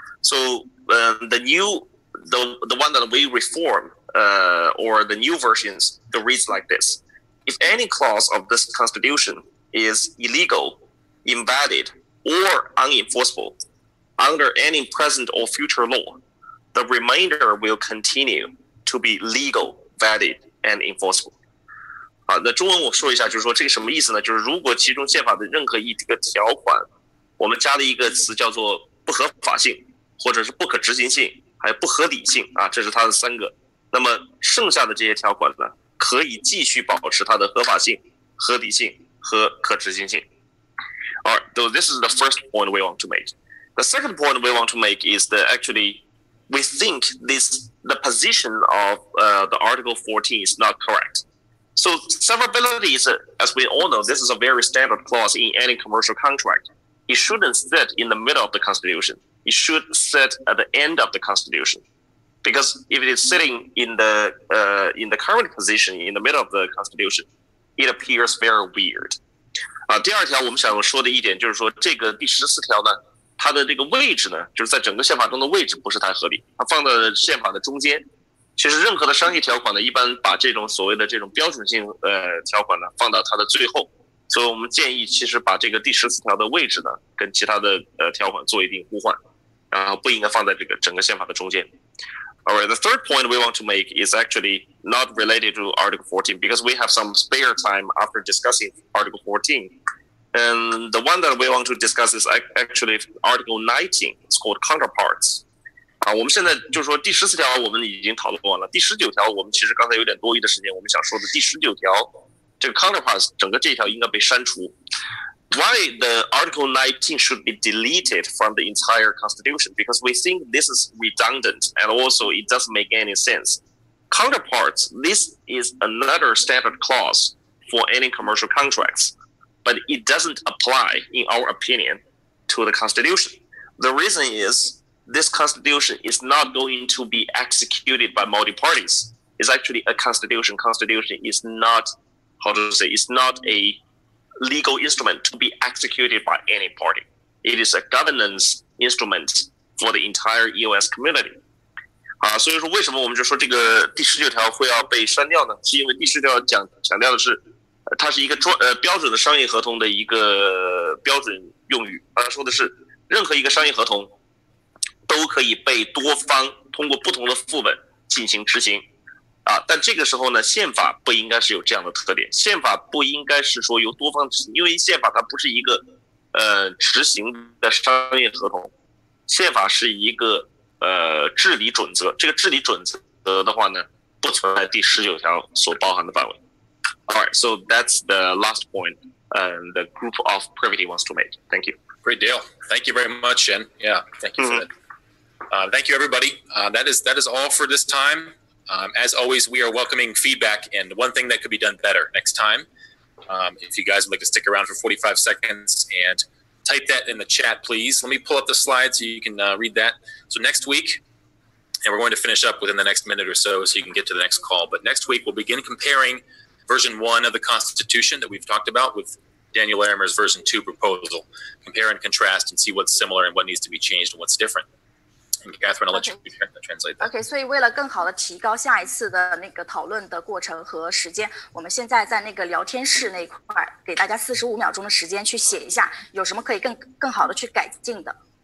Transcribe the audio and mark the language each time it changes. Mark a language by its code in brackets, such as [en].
[en] So the one that we reform, or the new versions, that reads like this: if any clause of this constitution is illegal, invalid, or unenforceable under any present or future law, the remainder will continue to be legal, valid, and enforceable. [zh] 那中文我说一下，就是说这个什么意思呢？就是如果其中宪法的任何一个条款，我们加了一个词叫做不合法性，或者是不可执行性，还有不合理性啊，这是它的3个。那么剩下的这些条款呢，可以继续保持它的合法性、合理性和可执行性。 [en] Alright, so this is the first point we want to make. The second point we want to make is that actually we think the position of the Article 14 is not correct. So severability is, as we all know, this is a very standard clause in any commercial contract. It shouldn't sit in the middle of the Constitution. It should sit at the end of the Constitution. Because if it is sitting in the current position in the middle of the Constitution, it appears very weird. [zh] 第二条我们想说的一点就是说，这个第14条呢，它的这个位置呢，就是在整个宪法中的位置不是太合理，它放在宪法的中间。其实任何的商业条款呢，一般把这种所谓的这种标准性条款呢放到它的最后，所以我们建议其实把这个第14条的位置呢跟其他的条款做一定互换，然后不应该放在这个整个宪法的中间。 [en] Alright, the third point we want to make is actually not related to Article 14 because we have some spare time after discussing Article 14. And the one that we want to discuss is actually Article 19. It's called counterparts. [zh] 我们现在就是说第14条我们已经讨论完了，第19条我们其实刚才有点多余的时间，我们想说的第19条这个 counterparts 整个这一条应该被删除。 [en] Why the Article 19 should be deleted from the entire Constitution? Because we think this is redundant and also it doesn't make any sense. Counterparts, this is another standard clause for any commercial contracts, but it doesn't apply, in our opinion, to the Constitution. The reason is this Constitution is not going to be executed by multi-parties. It's actually a Constitution. Constitution is not, how to say, it's not a legal instrument to be executed by any party. It is a governance instrument for the entire EOS community. [zh] 所以说为什么我们就说这个第19条会要被删掉呢？是因为第19条强调的是，它是一个标准的商业合同的一个标准用语。它说的是，任何一个商业合同都可以被多方通过不同的副本进行执行。但这个时候呢，宪法不应该是有这样的特点，宪法不应该是说由多方执行，因为宪法它不是一个执行的商业合同，宪法是一个治理准则，这个治理准则的话呢，不存在第19条所包含的范围。 [en] Alright, so that's the last point the group of Privity wants to make. Thank you. Great deal. Thank you very much, Jen. Yeah, thank you for that. Thank you, everybody. That is all for this time. As always, we are welcoming feedback and one thing that could be done better next time. If you guys would like to stick around for 45 seconds and type that in the chat, please. Let me pull up the slide so you can read that. So next week, and we're going to finish up within the next minute or so you can get to the next call. But next week, we'll begin comparing version 1 of the Constitution that we've talked about with Daniel Larimer's version 2 proposal. Compare and contrast and see what's similar and what needs to be changed and what's different. And Catherine, I'll let you translate that. [zh] OK， 所以为了更好的提高下一次的那个讨论的过程和时间，我们现在在那个聊天室那块给大家45秒钟的时间去写一下，有什么可以更好的去改进的。